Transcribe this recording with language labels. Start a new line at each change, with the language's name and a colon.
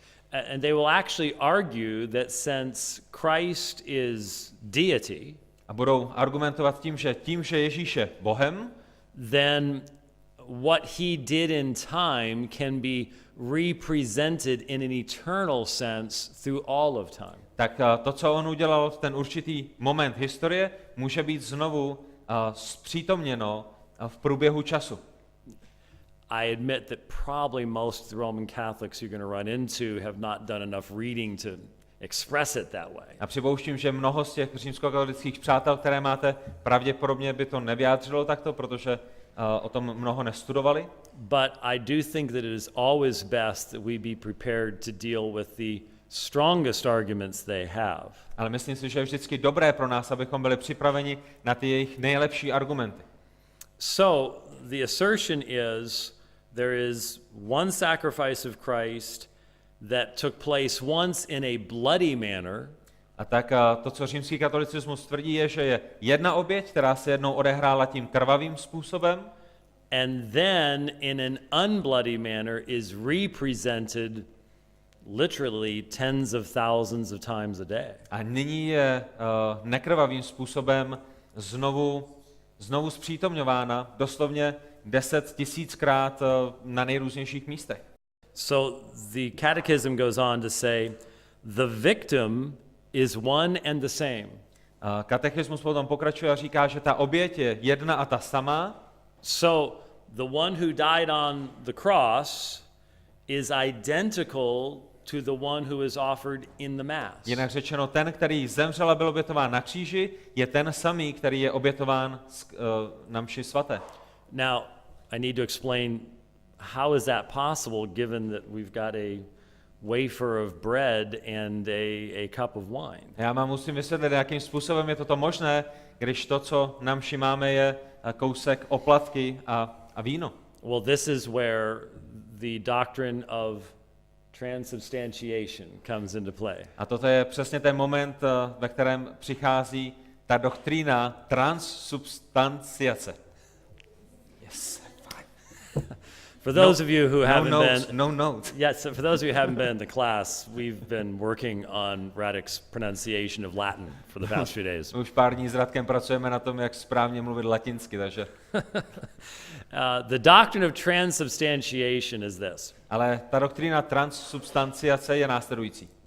English: And they will actually argue that since Christ is deity,
Czech: A budou argumentovat tím, že Ježíš je Bohem,
English: then what he did in time can be represented in an eternal sense through all of time.
Czech: tak to, co on udělal v ten určitý moment historie, může být znovu zpřítomněno v průběhu času.
English: I admit that probably most of the Roman Catholics you're going to run into have not done enough reading to express it that way.
Czech: A připouštím, že mnoho z těch římskokatolických přátel, které máte, pravděpodobně by to nevyjádřilo takto, protože o tom mnoho nestudovali.
English: But I do think that it is always best that we be prepared to deal with the strongest arguments they have.
Czech: Ale myslím si, že je vždycky dobré pro nás, abychom byli připraveni na ty jejich nejlepší argumenty.
English: So the assertion is there is one sacrifice of Christ that took place once in a bloody manner.
Czech: A tak to, co římský katolicismus tvrdí, je, že je jedna oběť, která se jednou odehrála tím krvavým způsobem.
English: And then in an unbloody manner is represented literally tens of thousands of times a day.
Czech: A nyní je nekrvavým způsobem znovu zpřítomňována doslovně 10 000krát na nejrůznějších místech.
English: So the catechism goes on to say the victim is one and the same.
Czech: Katechismus potom pokračuje a říká, že ta oběť je jedna a ta samá.
English: So the one who died on the cross is identical to the one who is offered in the mass.
Czech: Jinak řečeno, ten, který zemřel a byl obětován na kříži, je ten samý, který je obětován na mši svaté.
English: Now, I need to explain how is that possible given that we've got a wafer of bread and a cup of wine.
Czech: Já vám musím vysvětlit, jakým způsobem je toto možné, když to, co na mši máme, je kousek oplatky a víno.
English: Well, this is where the doctrine of transubstantiation comes into play.
Czech: A toto je přesně ten moment, ve kterém přichází ta doktrína transsubstanciace.
English: Yes. For those of you who haven't notes, been, no notes. yes, for those of you who haven't been in the class, we've been working on Radek's pronunciation of Latin for the past few days.
Czech: Už pár dní s Radkem pracujeme na tom, jak správně mluvit latinsky, takže.
English: The doctrine of transubstantiation is this.
Czech: Ale ta doktrína transsubstanciace je následující.